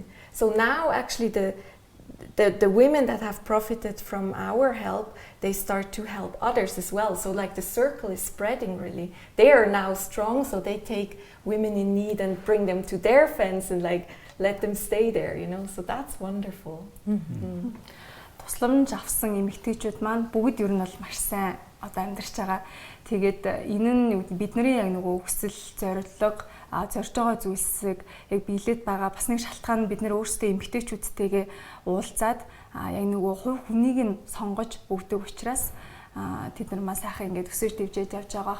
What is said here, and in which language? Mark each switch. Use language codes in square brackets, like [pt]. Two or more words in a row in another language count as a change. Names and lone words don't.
[en] So now actually the women that have profited from our help, they start to help others as well. So like the circle is spreading really. They are now strong, so they take women in need and bring them to their fence and like let them stay there, you know. So that's wonderful. [mn] Тусламж авсан эмэгтэйчүүд маань бүгд ер нь бол маш сайн одоо амьдарч байгаа. Тэгээд энэ нь бидний яг нөгөө хүсэл, зорилго, зорж байгаа зүйлсийг яг биелээд байгаа бас нэг шалтгаан нь бид нэр өөрсдөө эмэгтэйчүүдтэйгээ уулзаад яг нөгөө хувь хүнийг нь сонгож өгдөг учраас тэд нар маш сайхан ингээд өсөж дэвжээд явж байгаах.